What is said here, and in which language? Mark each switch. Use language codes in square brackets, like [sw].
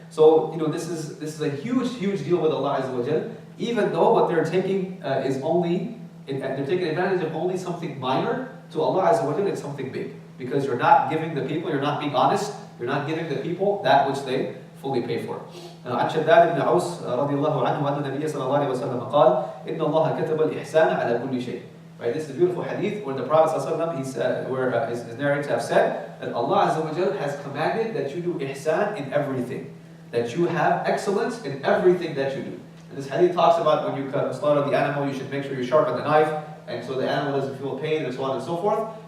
[en] So, this is a huge, huge deal with Allah Azza wa Jalla, even though what they're taking is only, they're taking advantage of only something minor. To Allah Azza wa Jalla, it's something big. Because you're not giving the people, you're not being honest, you're not giving the people that which they fully pay for. [ar] عن شداد بن عوس رضي الله عنه أن النبي صلى الله عليه وسلم قال إن الله كتب الإحسان على كل شيء. [en] Right, this is a beautiful hadith where the Prophet ﷺ, his narrator have said that Allah Azza wa Jal has commanded that you do ihsan in everything. that you have excellence in everything that you do. And this hadith talks about when you slaughter the animal, you should make sure you sharpen the knife, and so the animal doesn't feel pain, and so on and so forth.